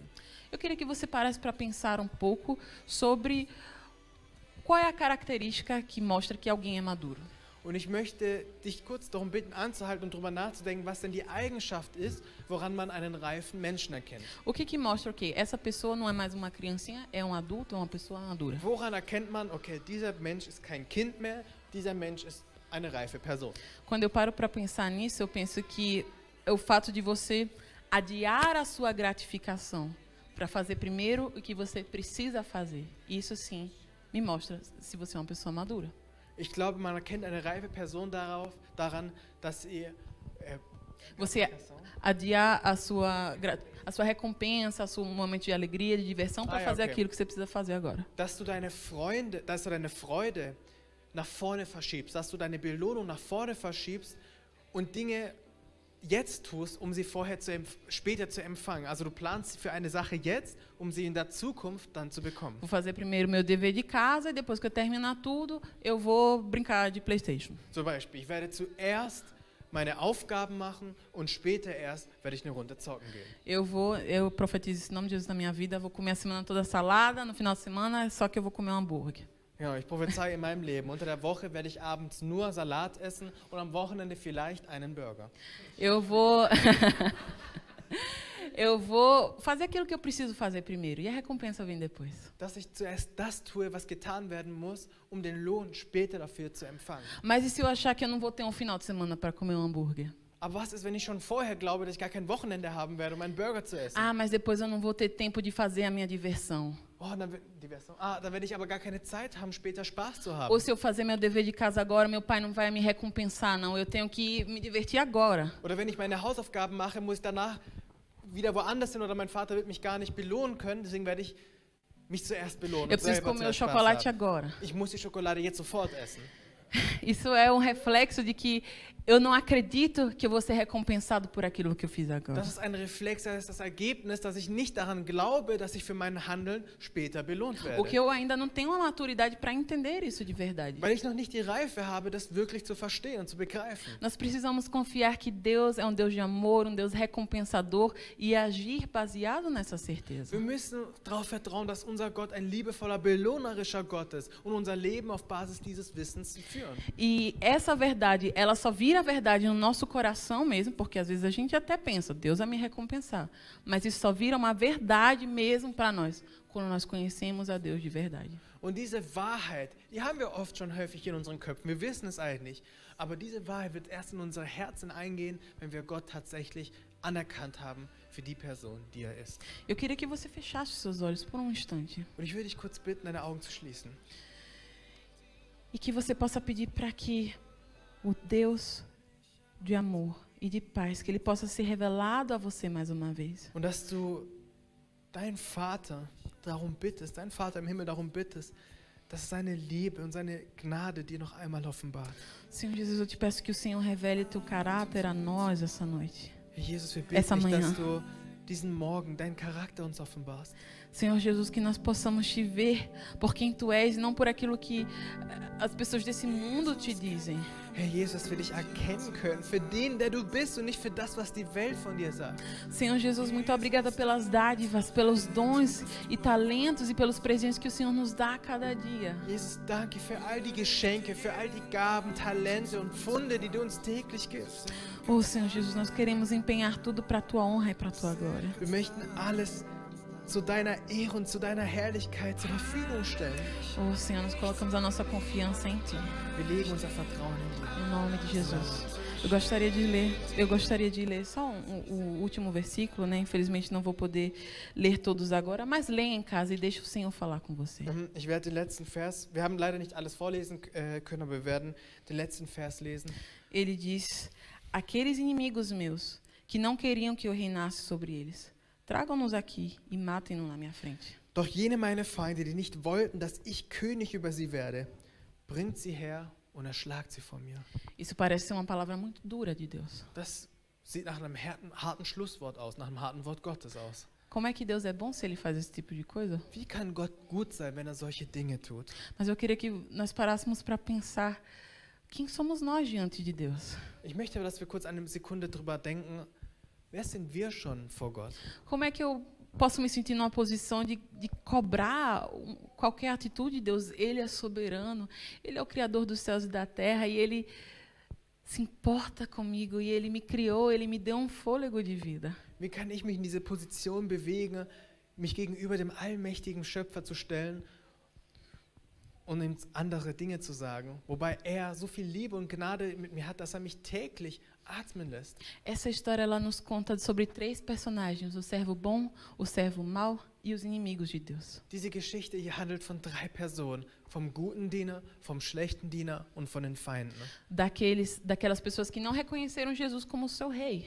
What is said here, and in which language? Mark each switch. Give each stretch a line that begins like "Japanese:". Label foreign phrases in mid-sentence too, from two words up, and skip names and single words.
Portuguese: Eu queria que você parasse para pensar um pouco sobre qual é a característica que mostra que alguém é maduro.
German: Und ich möchte dich kurz darum bitten, anzuhalten und darüber nachzudenken, was denn die Eigenschaft ist, woran man einen reifen Menschen erkennt.
Portuguese: O que mostra o quê? Essa pessoa não é mais uma criancinha, é um adulto, é uma pessoa madura.
German: Woran erkennt man, okay, dieser Mensch ist kein Kind mehr, dieser Mensch ist eine reife Person.
Portuguese: Quando eu paro para pensar nisso, eu penso que é o fato de você adiar a sua gratificação para fazer primeiro o que você precisa fazer. Isso sim me mostra se você é uma pessoa madura.
German: Ich glaube, man erkennt eine reife Person daran, dass ihr
Portuguese: Você adiar a sua recompensa, o seu momento de alegria, de diversão para fazer aquilo que você precisa fazer agora.
German: dass du deine Freude nach vorne verschiebst, dass du deine Belohnung nach vorne verschiebst und Dinge jetzt tust, um sie später zu empfangen. Also du planst für eine Sache jetzt, um sie in der Zukunft dann zu bekommen.
Portuguese: Vou fazer primeiro meu dever de casa e depois que eu terminar tudo, eu vou brincar de PlayStation.
German: Zum Beispiel, ich werde zuerst meine Aufgaben machen und später erst werde ich eine Runde zocken gehen.
Portuguese: Eu profetizo esse nome de Jesus na minha vida, vou comer a semana toda salada, no final de semana só que eu vou comer um hambúrguer.
German: Ja, ich prophezeie in meinem Leben. Unter der Woche werde ich abends nur Salat essen und am Wochenende vielleicht einen Burger.
Portuguese: Eu vou eu vou fazer aquilo que eu preciso fazer primeiro e a recompensa vem depois.
German: Dass ich zuerst das tue, was getan werden muss, um den Lohn später dafür zu empfangen.
Portuguese: Mas e se eu achar que eu não vou ter um final de semana para comer um hambúrguer?
German: Aber was ist, wenn ich schon vorher glaube, dass ich gar kein Wochenende haben werde, um einen Burger zu essen?
Portuguese: Ah, mas depois eu não vou ter tempo de fazer a minha diversão.
German: Oh, dann werde ich aber gar keine Zeit haben, später Spaß zu haben.
Portuguese: Ou se eu fazer meu dever de casa agora, meu pai não vai me recompensar, não. Eu tenho que me divertir agora.
German: Oder wenn ich meine Hausaufgaben mache, muss ich danach wieder woanders hin oder mein Vater wird mich gar nicht belohnen können, deswegen werde ich mich zuerst belohnen.
Portuguese: Eu
German: und
Portuguese: preciso
German: selber
Portuguese: comer o
German: zuerst Spaß
Portuguese: chocolate
German: haben.
Portuguese: agora.
German: Ich muss die Schokolade jetzt sofort essen.
Portuguese: Isso é um reflexo de que eu não acredito que eu vou ser recompensado por aquilo que eu fiz agora.
German: Das ist ein Reflex, das ist das Ergebnis, dass ich nicht daran glaube, dass ich für mein Handeln später belohnt werde.
Portuguese: Porque eu ainda não tenho a maturidade para entender isso de verdade.
German: Weil ich noch nicht die Reife habe, das wirklich zu verstehen und zu begreifen.
Portuguese: Nós precisamos confiar que Deus é um Deus de amor, um Deus recompensador e agir baseado nessa certeza.
German: Wir müssen darauf vertrauen, dass unser Gott ein liebevoller, belohnerischer Gott ist und unser Leben auf Basis dieses Wissens führen.
Portuguese: E essa verdade, ela só vira verdade no nosso coração mesmo, porque às vezes a gente até pensa, Deus vai me recompensar. Mas isso só vira uma verdade mesmo para nós, quando nós conhecemos a Deus de verdade.
German: Und diese Wahrheit, die haben wir oft schon häufig in unseren Köpfen. Wir wissen es eigentlich. Aber diese Wahrheit wird erst in unsere Herzen eingehen, wenn wir Gott tatsächlich anerkannt haben für die Person, die er ist.
Portuguese: Eu queria que você fechasse os seus olhos por um instante.
German: Und ich würde dich kurz bitten, deine Augen zu schließen.
Portuguese: E que você possa pedir para que o Deus de amor e de paz, que Ele possa ser revelado a você mais uma vez.
German: Und dass du deinen Vater darum bittest, deinen Vater im Himmel darum bittest, dass seine Liebe und seine Gnade dir noch einmal offenbart.
Portuguese: Senhor Jesus, eu te peço que o Senhor revele teu caráter a nós essa noite.
German: Herr Jesus, wir
Portuguese: Essa
German: bitten dich,
Portuguese: manhã.
German: dass du diesen Morgen deinen Charakter uns offenbarst.
Portuguese: Senhor Jesus, que nós possamos te ver por quem tu és e não por aquilo que as pessoas desse mundo te dizem.
German: Herr Jesus, dass wir dich erkennen können für den, der du bist und nicht für das, was die Welt von dir sagt.
Portuguese: Senhor Jesus, muito obrigada pelas dádivas, pelos dons e talentos e pelos presentes que o Senhor nos dá a cada dia.
German: Jesus, danke für all die Geschenke, für all die Gaben, Talente und Funde, die du uns täglich gibst.
Portuguese: Oh, Senhor Jesus, nós queremos empenhar tudo para a tua honra e para a tua glória.
German: Wir möchten alles zu deiner Ehre und zu deiner Herrlichkeit zur Verfügung stellen.
Portuguese: Oh, Senhor, nós colocamos a nossa confiança em ti,
German: Wir legen unser Vertrauen in dich.
Portuguese: em nome de Jesus. Eu gostaria de ler só o último versículo, né? Infelizmente não vou poder ler todos agora, mas leia em casa e deixe o Senhor falar com você.
German: Ich werde den letzten Vers, wir haben leider nicht alles vorlesen können, aber wir werden den letzten Vers lesen.
Portuguese: Ele diz: aqueles inimigos meus que não queriam que eu reinasse sobre eles, tragam-nos aqui e matem-no na minha frente.
German: Doch jene meine Feinde, die nicht wollten, dass ich König über sie werde, bringt sie her und erschlagt sie von mir.
Portuguese: Isso parece ser uma palavra muito dura de Deus.
German: Das sieht nach einem harten Schlusswort aus, nach einem harten Wort Gottes aus.
Portuguese: Como é que Deus é bom se Ele faz esse tipo de coisa?
German: Wie kann Gott gut sein, wenn er solche Dinge tut?
Portuguese: Mas eu queria que nós parássemos para pensar quem somos nós diante de Deus.
German: Ich möchte, dass wir kurz eine Sekunde drüber denken, wer sind wir schon vor Gott?
Portuguese: Como é que eu posso me sentir numa posição de cobrar qualquer atitude de Deus? Ele é soberano, Ele é o Criador dos céus e da terra, e Ele se importa comigo, e Ele me criou, Ele me deu um fôlego de vida.
German: Wie kann ich mich in diese Position bewegen, mich gegenüber dem allmächtigen Schöpfer zu stellen und ihm andere Dinge zu sagen, wobei er so viel Liebe und Gnade mit mir hat, dass er mich täglich atmen lässt.
Portuguese: Essa história ela nos conta sobre 3 personagens: o servo bom, o servo mau e os inimigos de Deus.
German: Diese Geschichte hier handelt von 3 Personen, vom guten Diener, vom schlechten Diener und von den Feinden.
Portuguese: Daquelas pessoas que não reconheceram Jesus como seu rei.